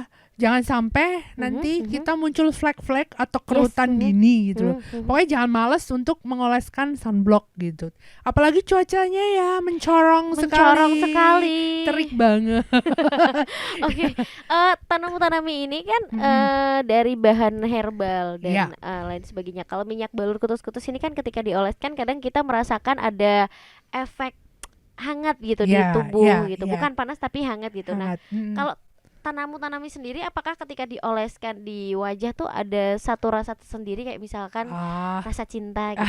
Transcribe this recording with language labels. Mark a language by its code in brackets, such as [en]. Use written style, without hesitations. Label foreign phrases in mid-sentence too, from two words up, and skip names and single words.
[id] jangan sampai nanti kita muncul flek-flek atau kerutan dini gitu loh. Pokoknya jangan males untuk mengoleskan sunblock gitu. Apalagi cuacanya ya mencorong sekali. Terik banget. Oke, Tanamu Tanami ini kan dari bahan herbal dan lain sebagainya. Kalau minyak balur kutus-kutus ini kan ketika dioleskan kadang kita merasakan ada efek hangat gitu di tubuh gitu. Bukan panas tapi hangat gitu. Hangat. Nah, kalau Tanamu Tanami sendiri apakah ketika dioleskan di wajah tuh ada satu rasa tersendiri kayak misalkan rasa cinta gitu?